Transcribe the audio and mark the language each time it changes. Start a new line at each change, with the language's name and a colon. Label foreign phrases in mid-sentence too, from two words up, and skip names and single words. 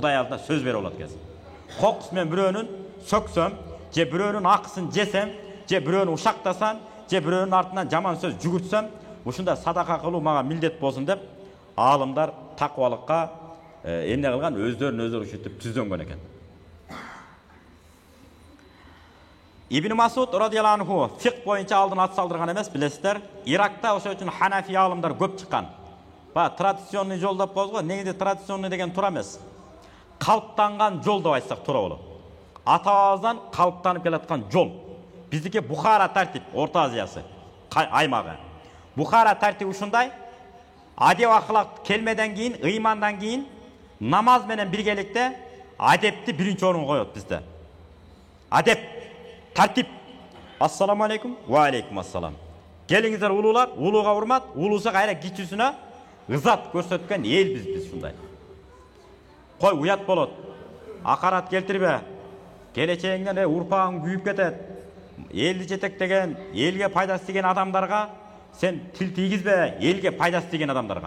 Kyrgyz: Кудай алдында сөз бере алат экенсиз. Кокус мен бирөөнүн сөксөм, же бирөөнүн акысын жесем, же бирөөнү ушактасам, же бирөөнүн артынан жаман сөз жүгүртсөм, ушунда садака кылуу мага милдет болсун деп, аалымдар такыбалыкка эмне кылган? Өздөрүн өзү ушинтип түзөнгөн экен. Ибн Масуд
Arabic: رضي الله عنه
Kyrgyz: фиq боюнча алдын ат салдырган эмес, билесиздер. Иракта ошол үчүн Ханафи аалымдар көп чыккан. Ба традиционный жол деп коебуз го. Негиде традиционный деген туура эмес. Калыптанган жол деп айтсак туура болот. Атабыздан калыптанып келаткан жол. Биздики Бухара тартип, Орто Азиясы аймагы. Бухара тартип ушундай. Адеп акылак келмеден кийин, ыймандан кийин намаз менен биргеликте адепти биринчи орунга коет бизде. Адеп, тартип.
Arabic: السلام عليكم، وعليكم السلام.
Kyrgyz: Келиңиздер улуулар, улууга урмат, улуусу кайра кичүүсүнө ызат көрсөткөн эл биз ушундай. Кой уят болот. Акарат келтирбе. Келечегиңден урпагың күйүп кетет. Элди жетектеген, элге пайдасы тиген адамдарга сен тил тийгизбе, элге пайдасы тиген адамдарга.